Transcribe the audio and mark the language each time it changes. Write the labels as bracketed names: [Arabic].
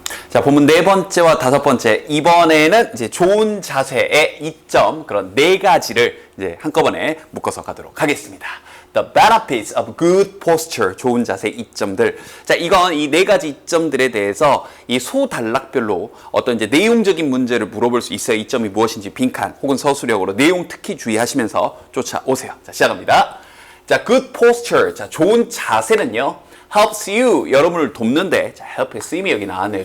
[Korean] 자, 본문 네 번째와 다섯 번째. 이번에는 이제 좋은 자세의 이점, 그런 네 가지를 이제 한꺼번에 묶어서 가도록 하겠습니다. [English] The benefits of good posture. [Korean] 좋은 자세의 이점들. 자, 이건 이 네 가지 이점들에 대해서 이 소단락별로 어떤 이제 내용적인 문제를 물어볼 수 있어요. 이점이 무엇인지 빈칸 혹은 서술형으로 내용 특히 주의하시면서 쫓아오세요. 자, 시작합니다. 자, good posture. 자, 좋은 자세는요. helps you, 여러분을 돕는데, 자, help의 쓰임이 여기 나왔네요.